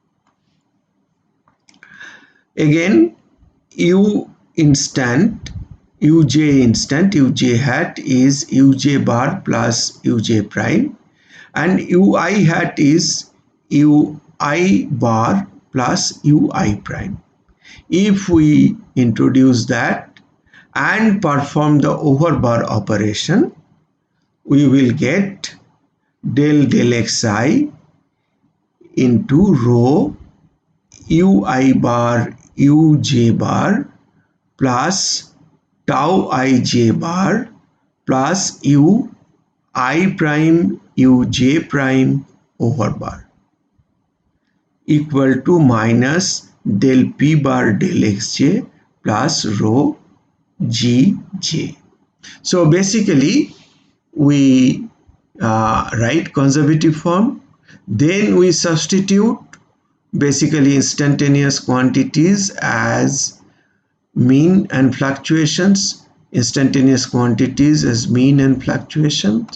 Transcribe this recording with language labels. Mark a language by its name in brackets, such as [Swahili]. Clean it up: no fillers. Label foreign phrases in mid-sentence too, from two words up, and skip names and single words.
[English] Again, uj hat is uj bar plus uj prime, and ui hat is ui bar plus ui prime. If we introduce that and perform the overbar operation, we will get del xi into rho ui bar uj bar plus tau ij bar plus u I prime uj prime over bar equal to minus del p bar del xj plus rho gj. So basically we write conservative form, then we substitute basically instantaneous quantities as mean and fluctuations, instantaneous quantities as mean and fluctuations.